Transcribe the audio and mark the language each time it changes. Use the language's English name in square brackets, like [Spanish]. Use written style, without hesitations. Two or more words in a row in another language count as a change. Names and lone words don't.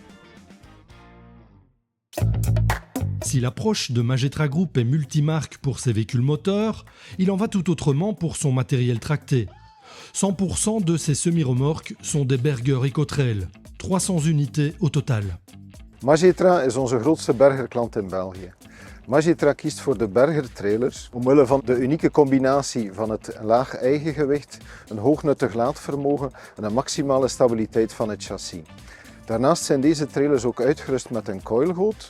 [French] Si l'approche de Magetra Group est multimarque pour ses véhicules moteurs, il en va tout autrement pour son matériel tracté. 100% de ces semi-remorques sont des Berger EcoTrail, 300 unités au total. [Dutch] Magetra is onze grootste bergerklant in België. Magetra kiest voor de Berger trailers omwille van de unieke combinatie van het laag eigen gewicht, een hoog nuttig laadvermogen en een maximale stabiliteit van het chassis. Daarnaast zijn deze trailers ook uitgerust met een coilgoot.